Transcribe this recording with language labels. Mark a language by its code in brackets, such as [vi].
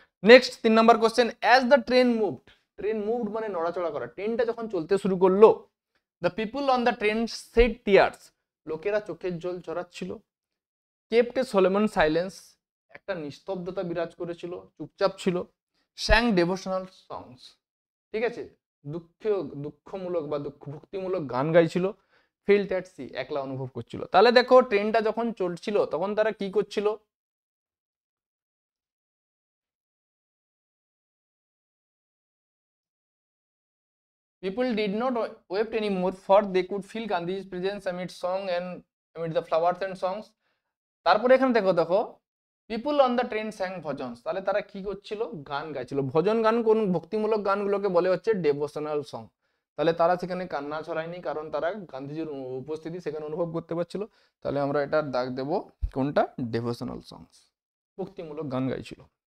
[en] next 3 number question, as the train moved, train moved [bn] মানে নড়াচড়া করা, ট্রেনটা যখন চলতে শুরু করলো, [en] the people on the train shed tears, [bn] লোকেরা চোখের জল ঝরাচ্ছিল। [en] kept a solemn silence, [bn] একটা নিস্তব্ধতা বিরাজ করেছিল, চুপচাপ ছিল। [en] sang devotional songs, [bn] ঠিক আছে, দুঃখমূলক বা ভক্তিমূলক গান গাইছিল। [en] felt at sea, [bn] একলা অনুভব করছিল। তাহলে দেখো ট্রেনটা যখন চলছিল তখন তারা কি করছিল, [en] people did not wept anymore, for they could feel Gandhi's presence amid song and amid the flowers and songs. [bn] তারপরে এখানে দেখো দেখো [en] people on the train sang bhajans, [bn] তাহলে তারা কি করছিল, গান গাইছিল। ভজন গান কোন ভক্তিমূলক গানগুলোকে বলে হচ্ছে ডেভোশনাল সং। তাহলে তারা সেখানে কান্না ছড়ায়নি, কারণ তারা গান্ধীজির উপস্থিতি সেখানে অনুভব করতে পারছিল। তাহলে আমরা এটার দাগ দেব কোনটা, ডেভোশনাল সংস, ভক্তিমূলক গান গাইছিল।